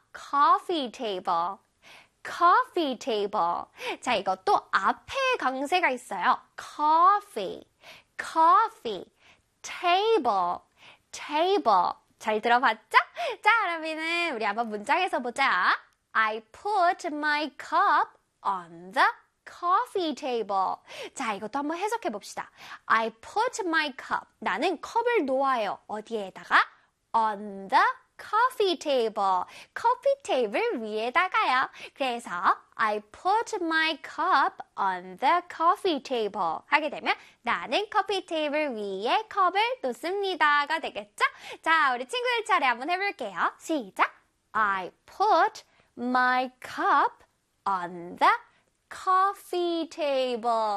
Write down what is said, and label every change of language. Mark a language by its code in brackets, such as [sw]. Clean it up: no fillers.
[en] coffee table. coffee table. [ko] 자, 이것도 앞에 강세가 있어요. [en] coffee. coffee. table, table. [ko] 잘 들어봤죠? 자, 그러면은 우리 한번 문장에서 보자. [en] I put my cup on the coffee table. [ko] 자, 이것도 한번 해석해 봅시다. [en] I put my cup. [ko] 나는 컵을 놓아요. 어디에다가? [en] on the coffee table. [ko] 커피 테이블 위에다가요. 그래서 [en] I put my cup on the coffee table [ko] 하게 되면 나는 커피 테이블 위에 컵을 놓습니다가 되겠죠? 자, 우리 친구들 차례 한번 해볼게요. 시작! [en] I put my cup on the coffee table.